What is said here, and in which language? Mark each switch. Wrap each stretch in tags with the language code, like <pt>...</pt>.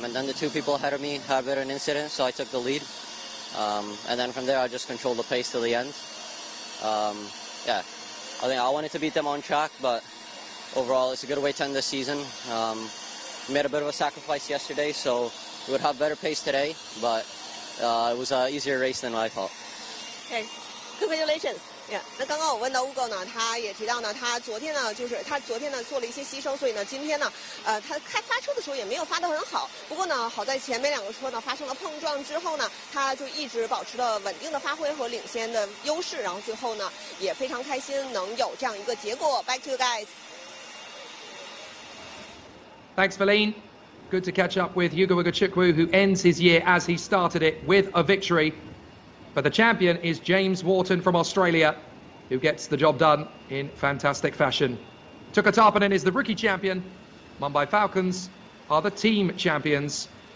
<en>And then the two people ahead of me had a bit of an incident, so I took the lead. And then from there, I just controlled the pace till the end. Yeah, I think I wanted to beat them on track, but overall, it's a good way to end the season. Made a bit of a sacrifice yesterday, so we would have better pace today, but it was an easier race than I thought. Okay, congratulations. Yeah.</en> <zh>那刚刚我问到 Ugo 呢，他也提到呢，他昨天呢做了一些牺牲，所以呢，今天呢，他发车的时候也没有发得很好。不过呢，好在前面两个车呢发生了碰撞之后呢，他就一直保持了稳定的发挥和领先的优势，然后最后呢也非常开心能有这样一个结果。</zh> <en>Back to you guys. Thanks, Feline. Good to catch up with Yugo Ugochukwu, who ends his year as he started it with a victory. But the champion is James Wharton from Australia, who gets the job done in fantastic fashion. Tuukka Tapanen is the rookie champion. Mumbai Falcons are the team champions.</en>